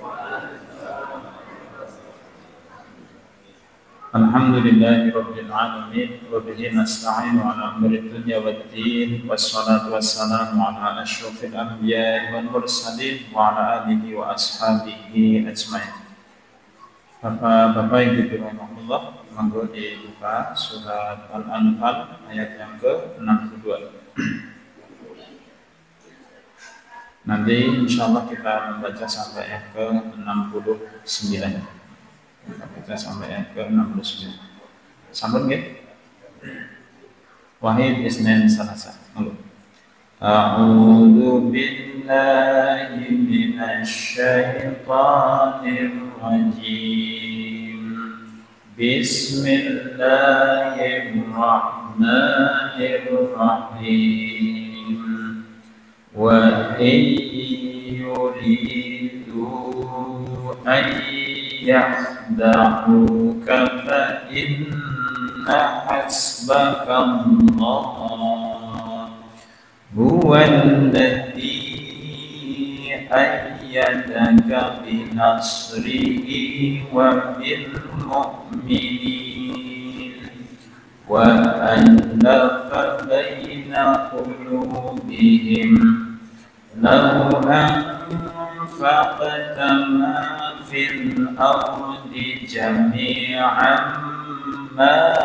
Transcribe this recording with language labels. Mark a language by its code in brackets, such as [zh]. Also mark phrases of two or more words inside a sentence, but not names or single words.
[ar] الحمد لله رب العالمين وبه نستعين على أمور الدنيا والدين والصلاة والسلام على أشرف الأنبياء والمرسلين وعلى آله وأصحابه أجمعين. [id] Bapak-bapak Ibu rahimahullah, monggo dibuka surat Al-Anfal ayat yang ke-62. Nanti insyaallah kita membaca sampai ayat ke-69. Kita sampai ayat ke-69. [jv] Sambung nggih? [ar] واحد اثنين ثلاثة. Monggo. أعوذ بالله من الشيطان الرجيم. بسم الله الرحمن الرحيم. ويريد أن يخدعك فإن حسبك الله هو الذي أيدك بنصره وبالمؤمنين وألف بين قلوبهم لو أنفقت ما في الأرض جميعا ما